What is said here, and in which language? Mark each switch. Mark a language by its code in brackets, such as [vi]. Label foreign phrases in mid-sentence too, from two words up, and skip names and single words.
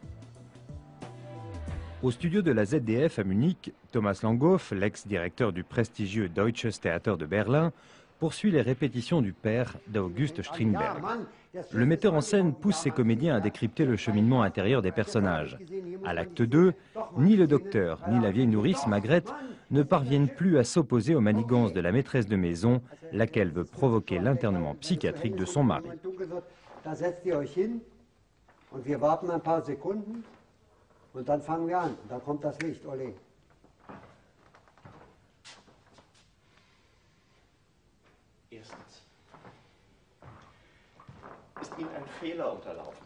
[fr] Au studio de la ZDF à Munich, Thomas Langhoff, l'ex-directeur du prestigieux Deutsches Theater de Berlin, poursuit les répétitions du père d'August Strindberg. Le metteur en scène pousse ses comédiens à décrypter le cheminement intérieur des personnages. À l'acte 2, ni le docteur ni la vieille nourrice Magrette ne parviennent plus à s'opposer aux manigances de la maîtresse de maison, laquelle veut provoquer l'internement psychiatrique de son mari. [de] Da setzt ihr euch hin und wir warten ein paar Sekunden und dann fangen wir an. Da kommt das Licht, Olé. Erstens. Ist Ihnen ein Fehler unterlaufen?